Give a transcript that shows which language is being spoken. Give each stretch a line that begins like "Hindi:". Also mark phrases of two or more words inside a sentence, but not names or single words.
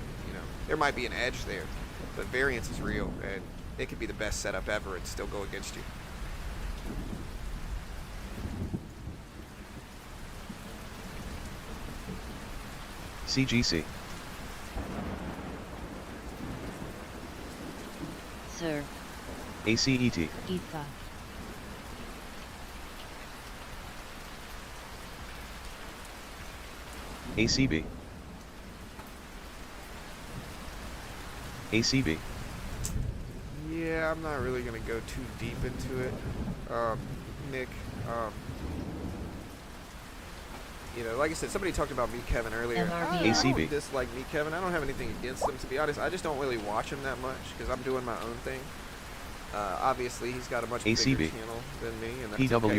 English: You know, there might be an edge there, but variance is real, and it could be the best setup ever and still go against you. CGC. Sir. ACET. IFA. ACB. ACB. Yeah, I'm not really going to go too deep into it. Nick, you know, like I said, somebody talked about Meet Kevin earlier. I don't dislike Meet Kevin. I don't have anything against him, to be honest. I just don't really watch him that much because I'm doing my own thing. Obviously, he's got a much bigger channel than me, and that's okay.